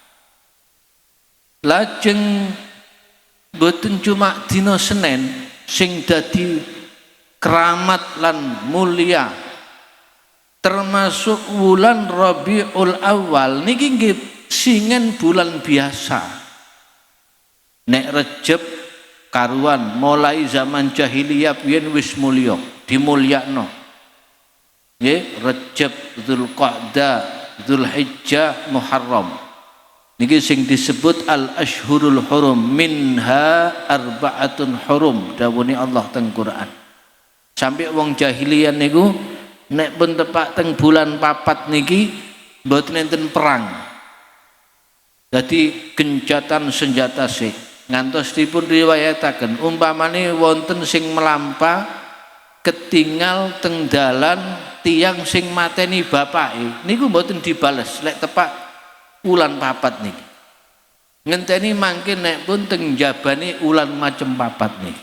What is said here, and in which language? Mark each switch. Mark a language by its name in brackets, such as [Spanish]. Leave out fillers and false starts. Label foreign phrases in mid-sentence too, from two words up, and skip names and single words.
[Javanese] Lajeng boten cuma dina Senin sing dadi keramat lan mulia, termasuk wulan Rabiul Awal niki nggih singen bulan biasa. Nek Rejab karuan mulai zaman jahiliyah biyen wis mulya, dimulyakno. Nggih, Rejab, Dzulqa'dah, Dzulhijjah, Muharram. Niki sing disebut [Arabic] الأشهر الحرم، منها أربعة حرم [Javanese] dawuhne Allah teng Quran. Sampai wong jahiliyah niku nek pun tepak teng bulan papat niki mboten enten perang. [Indonesian] Jadi gencatan senjata sih. [Javanese] Ngantos dipun riwayataken umpamane wonten sing melampa ketinggal teng dalan tiang sing mateni bapake niku mboten dibales lek tepak ulan papat niki. Ngenteni mangke nek pun teng jabane ulan macem papat niki.